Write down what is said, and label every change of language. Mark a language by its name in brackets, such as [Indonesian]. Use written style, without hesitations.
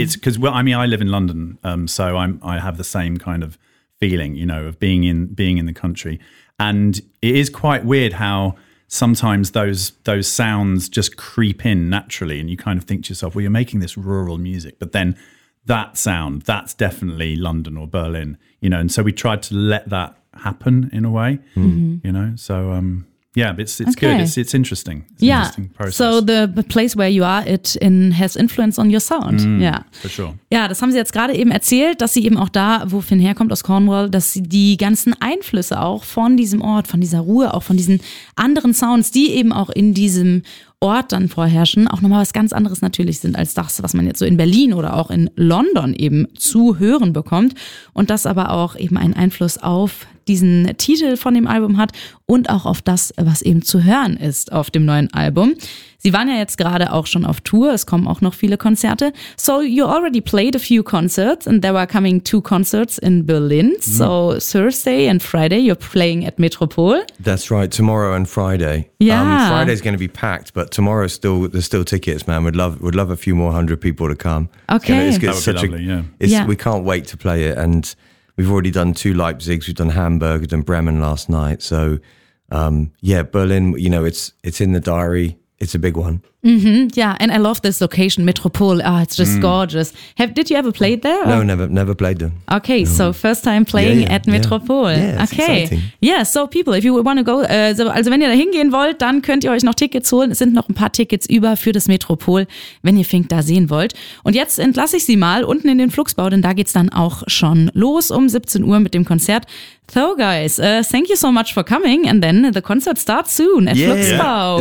[English] It's because, well, I mean, I live in London, so I have the same kind of feeling, you know, of being in the country, and it is quite weird how sometimes those sounds just creep in naturally, and you kind of think to yourself, well, you're making this rural music, but then that sound, that's definitely London or Berlin, you know. And so we tried to let that happen in a way, you know. So it's okay. Good. It's interesting. It's an interesting process. So the place where you are, has influence on your sound. Yeah, for sure. [German] Ja, das haben Sie jetzt gerade eben erzählt, dass Sie eben auch da, wo Finn herkommt aus Cornwall, dass Sie die ganzen Einflüsse auch von diesem Ort, von dieser Ruhe, auch von diesen anderen Sounds, die eben auch in diesem Ort dann vorherrschen, auch nochmal was ganz anderes natürlich sind als das, was man jetzt so in Berlin oder auch in London eben zu hören bekommt. Und das aber auch eben einen Einfluss auf diesen Titel von dem Album hat und auch auf das, was eben zu hören ist auf dem neuen Album. Sie waren ja jetzt gerade auch schon auf Tour, es kommen auch noch viele Konzerte. [English] So you already played a few concerts and there were coming two concerts in Berlin. So Thursday and Friday you're playing at Metropol. That's right, tomorrow and Friday. Yeah. Friday's going to be packed, but tomorrow there's still tickets, man. We'd love a few more hundred people to come. Okay. You know, it's that would be lovely, We can't wait to play it, and we've already done two Leipzigs, we've done Hamburg, we've done Bremen last night. So Berlin, you know, it's in the diary. It's a big one. Mm-hmm. Yeah, and I love this location, Metropol. Oh, it's just gorgeous. Did you ever play there? Or? No, never played there. Okay, no. So first time playing at Metropol. Yeah, it's okay. Exciting. Yeah, so people, if you want to go, [German] also wenn ihr da hingehen wollt, dann könnt ihr euch noch Tickets holen. Es sind noch ein paar Tickets über für das Metropol, wenn ihr Fink da sehen wollt. Und jetzt entlasse ich sie mal unten in den Fluxbau, denn da geht's dann auch schon los um 17 Uhr mit dem Konzert. [English] So guys, thank you so much for coming, and then the concert starts soon at Fluxbau.